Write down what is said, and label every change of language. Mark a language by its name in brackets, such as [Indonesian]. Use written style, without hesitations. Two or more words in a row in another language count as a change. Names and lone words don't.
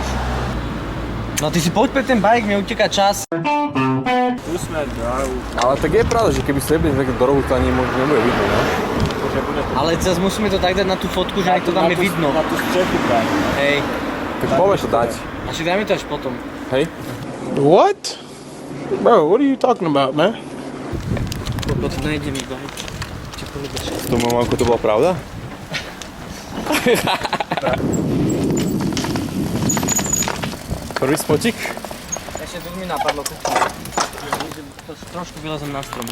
[Slovak] No ty si poď pre ten bike, mi uteká čas. Ale tak je pravda, že keby ste nebili takto do rohu, to ani možno nebude vidno, no? Ale zase musíme to tak dať na tú fotku, že nech to tam je vidno. Na tú strechu práve. Hej. Tak povieš to dať. A však dajme to až potom. Hej? [English] What? Bro, what are you talking about, man? [Slovak] Potom nejdem iba. Či polúbeš. V tom mamánku to bola pravda? Prvý spotik? Ešte tu mi napadlo. Trošku vylezem na strom.